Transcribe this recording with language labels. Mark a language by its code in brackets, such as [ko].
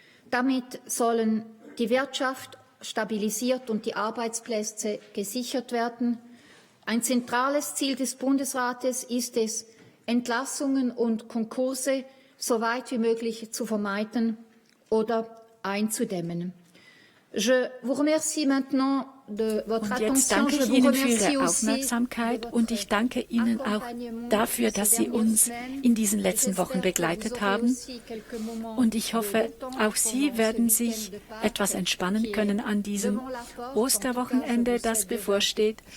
[de] Damit sollen die Wirtschaft stabilisiert und die Arbeitsplätze gesichert werden. Ein zentrales Ziel des Bundesrates ist es, Entlassungen und Konkurse so weit wie möglich zu vermeiden oder einzudämmen. [fr] Je vous remercie maintenant de votre [de] Und jetzt [fr] attention. [de] danke ich Ihnen für Ihre Aufmerksamkeit und ich danke Ihnen auch dafür, dass Sie uns in diesen letzten Wochen begleitet haben. Und ich hoffe, auch Sie werden sich etwas entspannen können an diesem Osterwochenende, das bevorsteht.